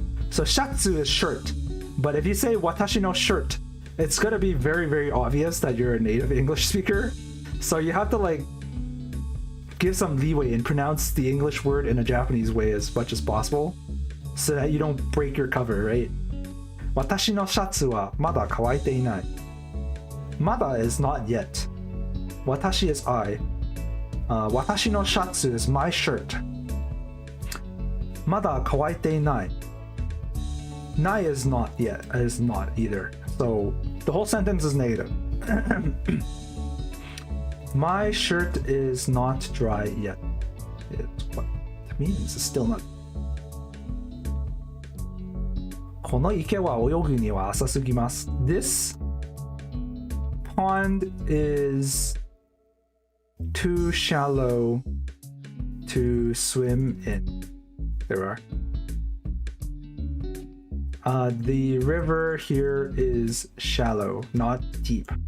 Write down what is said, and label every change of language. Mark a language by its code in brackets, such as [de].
[en] So シャツ is shirt. But if you say 私の shirt, it's gonna be very, very obvious that you're a native English speaker. So you have to like give some leeway and pronounce the English word in a Japanese way as much as possible so that you don't break your cover, right? [ja] 私のシャツはまだ乾いていない。 [en] まだ is not yet. 私 is I. 私のシャツ is my shirt. [ja] まだ乾いていない。 [en] ない is not yet. Is not either. So the whole sentence is negative. My shirt is not dry yet. It's what it means. It's still not. [ja] この池は泳ぐには浅すぎます。 [en] This pond is too shallow to swim in. There are. The river here is shallow, not deep.